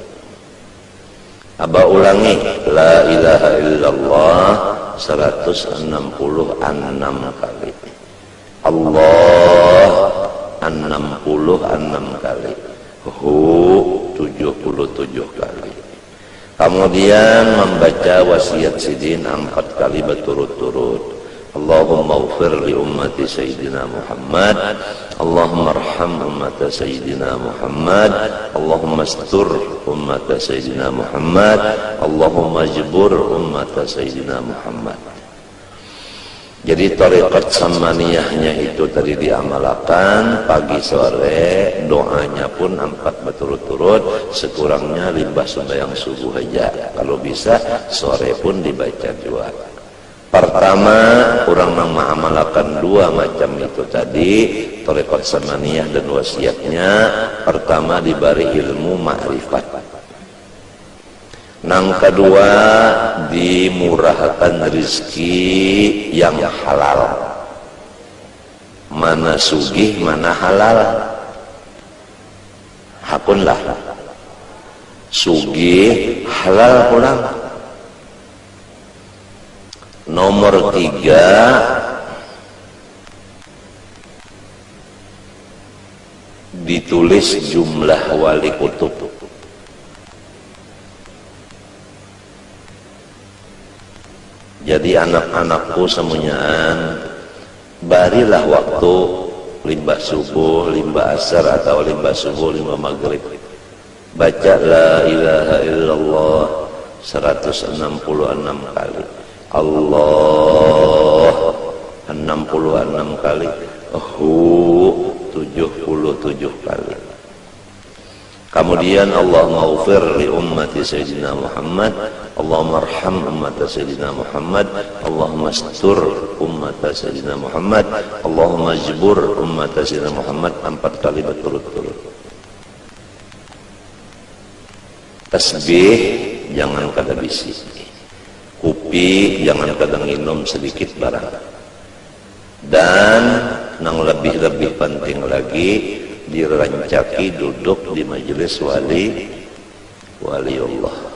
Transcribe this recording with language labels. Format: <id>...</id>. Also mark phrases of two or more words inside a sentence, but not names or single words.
<bjn>Abah ulangi,</bjn> <ar>لا إله إلا الله</ar> <bjn>166 kali. Allah 66 kali. Hu 77 kali. Kemudian membaca wasiat sidin 4 kali berturut-turut.</bjn> <ar>اللهم اغفر لأمة سيدنا محمد، اللهم ارحم أمة سيدنا محمد، اللهم استر أمة سيدنا محمد، اللهم اجبر أمة سيدنا محمد.</ar> <bjn>Jadi tarekat samaniyahnya itu tadi diamalkan pagi sore, doanya pun 4 berturut-turut, sekurangnya limbah sembahyang subuh aja. Kalau bisa sore pun dibaca juga. Pertama, orang yang mengamalkan 2 macam itu tadi, tarekat samaniyah dan wasiatnya. Pertama diberi ilmu ma'rifat. Yang kedua dimurahkan rezeki yang halal. Mana sugih, mana halal. Hakunlah sugih halal pulang. Nomor 3 ditulis jumlah wali kutub. Jadi anak-anakku semuanya barilah waktu limbah subuh, limbah asar atau limbah subuh, limbah maghrib, baca</bjn> <ar>لا إله إلا الله</ar> <bjn>166 kali. Allah 66 kali. Hu 77 kali.</bjn> <ar>Kemudian اللهم اغفر لأمة سيدنا محمد، اللهم ارحم أمة سيدنا محمد، اللهم استر أمة سيدنا محمد، اللهم اجبر أمة سيدنا محمد</ar> <bjn>4 kali berturut-turut. Tasbih jangan kada bisi. Kopi jangan kadang minum sedikit barang. Dan yang lebih penting lagi, dirancaki duduk di majelis waliullah.</bjn>